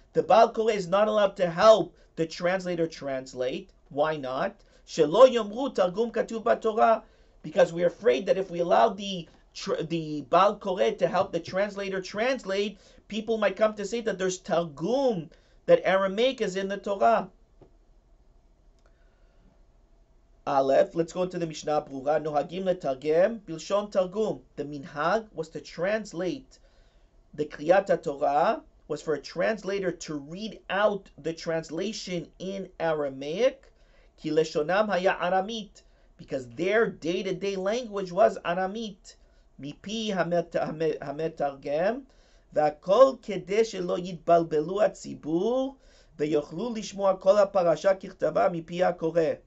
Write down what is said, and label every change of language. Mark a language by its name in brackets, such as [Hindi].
[English] The Baal Koreh is not allowed to help the translator translate. Why not? [Hebrew] שלא יאמרו תרגום כתוב בתורה. [English] Because we're afraid that if we allow the Baal Koreh to help the translator translate, people might come to say that there's Targum, that Aramaic is in the Torah. Aleph, let's go into the Mishnah Brura. [Hebrew] Nohagim letargem bilshon targum. [English] The minhag was to translate the Kriyat Torah, was for a translator to read out the translation in Aramaic, [Hebrew] ki leshonam haya aramit, [English] because their day-to-day language was Aramit. [Hebrew] Mipi hametargem, והכל כדי שלא יתבלבלו הציבור ויוכלו לשמוע כל הפרשה ככתבה מפי הקורא.